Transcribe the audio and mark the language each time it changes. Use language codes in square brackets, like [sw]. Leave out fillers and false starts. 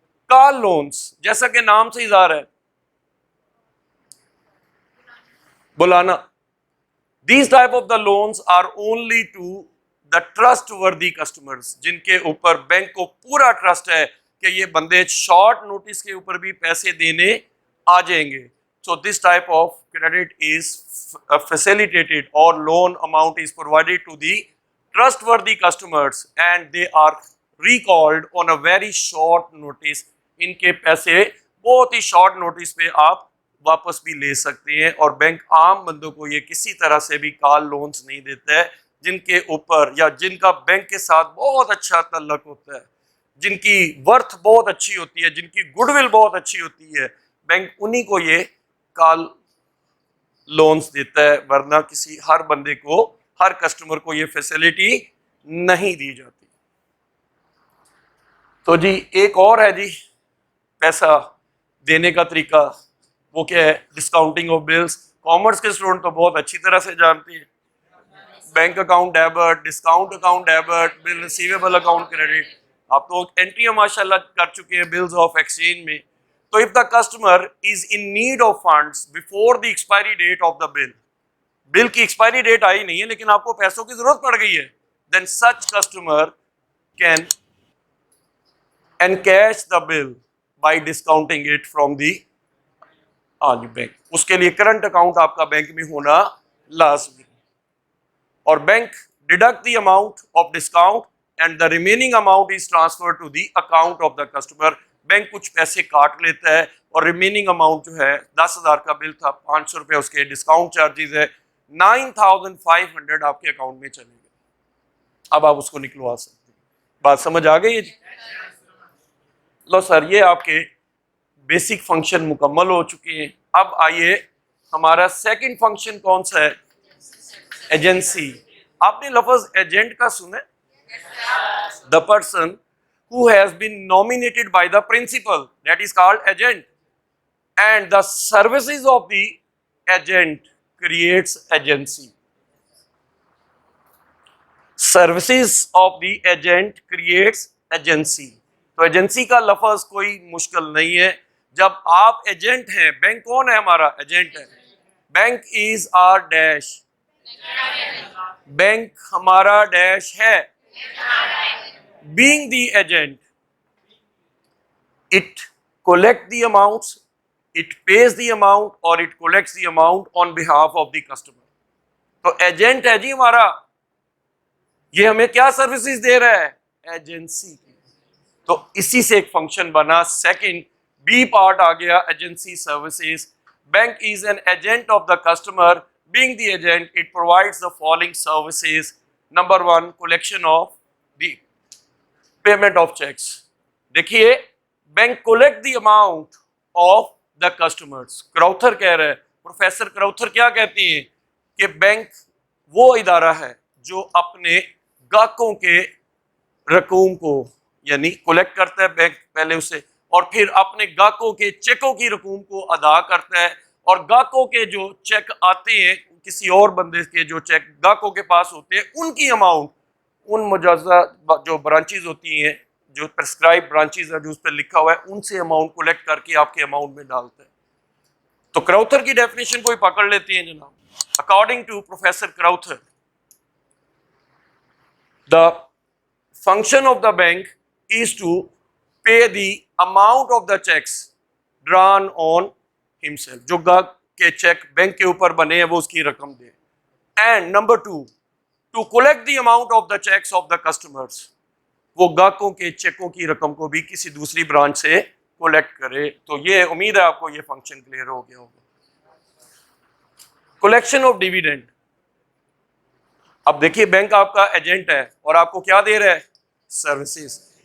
[ur] کار loans, جیسا کہ نام سے اظہار ہے, بلانا. [en] These type of the loans are only to the trustworthy customers, [ur] جن کے اوپر بینک کو پورا ٹرسٹ ہے کہ یہ بندے شارٹ نوٹس کے اوپر بھی پیسے دینے آ جائیں گے. [en] So this type of credit is facilitated or loan amount is provided to the trustworthy customers and they are recalled on a very short notice. [ur] ان کے پیسے بہت ہی شارٹ نوٹس پہ آپ واپس بھی لے سکتے ہیں, اور بینک عام بندوں کو یہ کسی طرح سے بھی کار لونز نہیں دیتا ہے جن کے اوپر یا جن کا بینک کے ساتھ بہت اچھا تعلق ہوتا ہے, جن کی ورتھ بہت اچھی ہوتی ہے, جن کی گڈ ول بہت اچھی ہوتی ہے, بینک انہی کو یہ کار لونز دیتا ہے, ورنہ کسی ہر بندے کو, ہر کسٹمر کو یہ فیسلٹی نہیں دی جاتی. تو جی ایک اور ہے جی پیسہ دینے کا طریقہ, وہ کیا ہے, ڈسکاؤنٹنگ آف بلز. کامرس کے اسٹوڈنٹ تو بہت اچھی طرح سے جانتے ہیں, bank account debit, discount account debit, بل ریسیویبل اکاؤنٹ کریڈٹ. آپ تو انٹریاں ماشاء اللہ کر چکے ہیں بلز آف ایکسچینج میں. [en] تو if the customer is in need of funds before the expiry date of the bill, [ur] بل کی ایکسپائری ڈیٹ آئی نہیں ہے لیکن آپ کو پیسوں کی ضرورت پڑ گئی ہے, [en] then such customer can encash the bill by discounting it from the bank. [ur] اس کے لیے کرنٹ اکاؤنٹ آپ کا بینک میں ہونا لازمی, اور bank [en] deduct the amount of discount and the remaining amount is transferred to the account of the customer. [ur] Bank کچھ پیسے کاٹ لیتا ہے اور ریمیننگ اماؤنٹ جو ہے 10,000 کا بل تھا, 500 روپے اس کے ڈسکاؤنٹ چارجز ہے, 9,500 آپ کے اکاؤنٹ میں چلے گئے. اب آپ اس کو نکلوا سکتے ہیں. بات سمجھ آ گئی ہے جی؟ لو سر, یہ آپ کے بیسک فنکشن مکمل ہو چکے ہیں. اب آئیے ہمارا سیکنڈ فنکشن کون سا ہے, ایجنسی. آپ نے لفظ ایجنٹ کا سنا ہے, [en] the person who has been nominated by the principal, that is called agent, and the services of the agent creates agency. Services of the agent creates agency. [ur] تو ایجنسی کا لفظ کوئی مشکل نہیں ہے. جب آپ ایجنٹ ہیں, بینک کون ہے ہمارا, ایجنٹ ہے. [en] bank is are dash, [ur] bank ہمارا ڈیش ہے. [en] Being the agent, it collect the amounts, it pays the amount or it collects the amount on behalf of the customer. [ur] تو ایجنٹ ہے جی ہمارا, یہ ہمیں کیا سروسز دے رہا ہے, ایجنسی کی. تو اسی سے ایک فنکشن بنا, سیکنڈ بی پارٹ آ گیا, agency services. [en] Bank is an agent of the customer. Being the agent, it provides the following services. Number one, collection of the payment of cheques. دیکھیے bank collect the amount of the customers. [ur] کراؤتھر کہہ رہا ہے, professor کراؤتھر کیا کہتی ہیں کہ bank وہ ادارہ ہے جو اپنے گاہکوں کے رقوم کو یعنی کولیکٹ کرتا ہے بینک پہلے اسے, اور پھر اپنے گاہکوں کے چیکوں کی رقوم کو ادا کرتا ہے, اور گاہکوں کے جو چیک آتے ہیں کسی اور بندے کے جو چیک گاہکوں کے پاس ہوتے ہیں ان کی اماؤنٹ ان مجوزہ جو برانچیز ہوتی ہیں جو پرسکرائب برانچیز ہیں جو اس پہ لکھا ہوا ہے ان سے اماؤنٹ کولیکٹ کر کے آپ کے اماؤنٹ میں ڈالتا ہے. تو کراؤتھر کی ڈیفینیشن کوئی پکڑ لیتے ہیں جناب. [en] According to professor Crowther, the function of the bank is to pay the amount of the checks drawn on himself. [ur] جو گاہک کے چیک بینک کے اوپر بنے ہیں وہ اس کی رقم دے. [en] And number 2, to collect the amount of the checks of the customers. [ur] وہ گاہکوں کے چیکوں کی رقم کو بھی کسی دوسری برانچ سے کولیکٹ کرے. تو یہ امید ہے آپ کو یہ فنکشن کلیئر ہو گیا ہوگا. Collection of dividend. اب دیکھیے بینک آپ کا ایجنٹ ہے اور آپ کو کیا دے رہا ہے, سروسز.